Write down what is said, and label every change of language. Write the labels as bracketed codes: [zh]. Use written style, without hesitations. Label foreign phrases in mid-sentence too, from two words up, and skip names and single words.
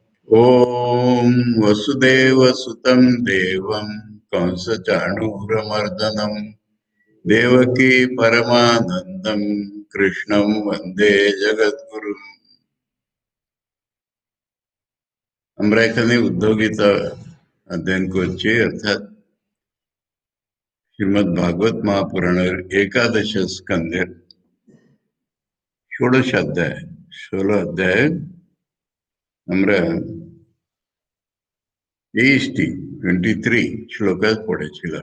[sa] ॐ वसुदेवसुतं देवं कंसचाणूरमर्दनं देवकी परमानन्दं कृष्णं वन्दे जगद्गुरुम्। [bn] আমরা এখানে উদ্ধব গীতা অধ্যয়ন করছি, অর্থাৎ শ্রীমদ্ ভাগবত মহাপুরাণের একাদশ স্কন্ধের ষোড়শ অধ্যায় 16 অধ্যায়ে আমরা 23 শ্লোক পড়েছিলাম।